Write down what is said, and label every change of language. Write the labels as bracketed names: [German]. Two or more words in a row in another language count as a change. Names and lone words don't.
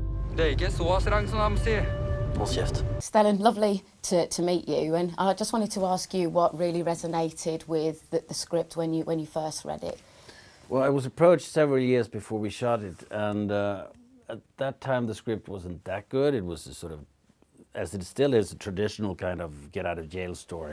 [Norwegian] Det er ikke så streng som de sier. Hold kjeft. [English] Stellan, lovely to meet you, and I just wanted to ask you what really resonated with the script when you first read it. Well, I was approached several years before we shot it, and at that time the script wasn't that good. It was a sort of, as it still is, a traditional kind of get-out-of-jail story.